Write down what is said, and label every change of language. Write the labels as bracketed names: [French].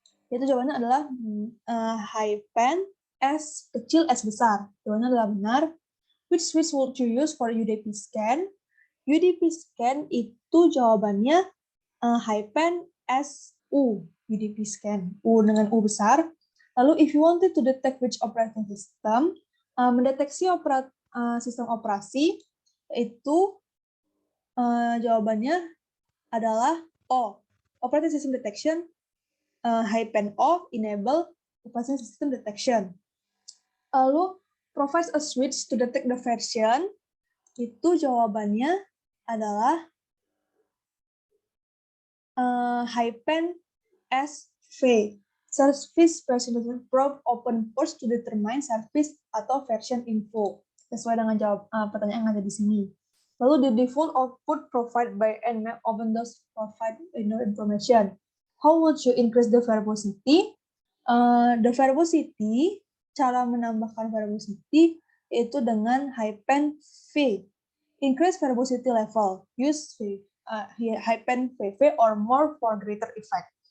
[Indonesian] Itu jawabannya adalah hyphen S kecil S besar. Jawabannya adalah benar. [English] Which switch would you use for UDP scan? [Indonesian] UDP scan itu jawabannya hyphen SU. UDP scan. U dengan U besar. Lalu [English] if you wanted to detect which operating system, [Indonesian] mendeteksi sistem operasi, itu jawabannya adalah O. [English] Operating system detection, hyphen O, enable operating system detection. [Indonesian] Lalu [English] provides a switch to detect the version, [Indonesian] itu jawabannya adalah [English] hyphen SV. Service Version Probe Open Ports to determine service [Indonesian] atau [English] version info. [Indonesian] Sesuai dengan pertanyaan yang ada di sini. Lalu [English] the default output provided by Nmap often does provide no information. How would you increase the verbosity? [Indonesian] The verbosity, cara menambahkan verbosity itu dengan hyphen V. [English] Increase verbosity level. Use hyphen VV or more for greater effect.